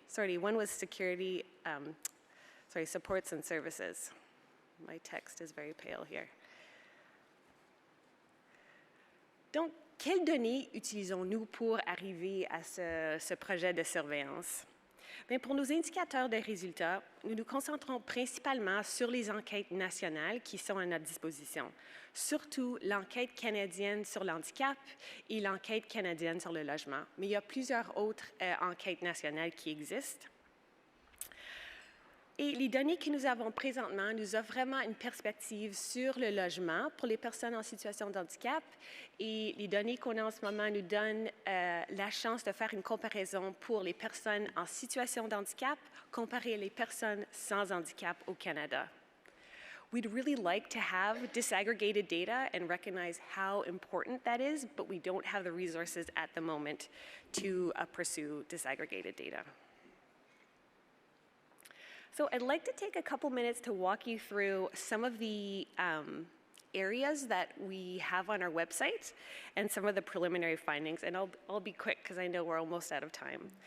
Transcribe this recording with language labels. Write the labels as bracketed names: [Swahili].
[English] Sorry, one was security, supports and services. My text is very pale here. [French] Donc, quelles données utilisons-nous pour arriver à ce projet de surveillance? Bien, pour nos indicateurs de résultats, nous nous concentrons principalement sur les enquêtes nationales qui sont à notre disposition, surtout l'enquête canadienne sur l'handicap et l'enquête canadienne sur le logement. Mais il y a plusieurs autres enquêtes nationales qui existent. Et les données que nous avons présentement nous offrent vraiment une perspective sur le logement pour les personnes en situation de handicap. Et les données qu'on a en ce moment nous donnent la chance de faire une comparaison pour les personnes en situation de handicap comparées les personnes sans handicap au Canada. [English] We'd really like to have disaggregated data and recognize how important that is, but we don't have the resources at the moment to pursue disaggregated data. So I'd like to take a couple minutes to walk you through some of the areas that we have on our website and some of the preliminary findings, and I'll be quick because I know we're almost out of time.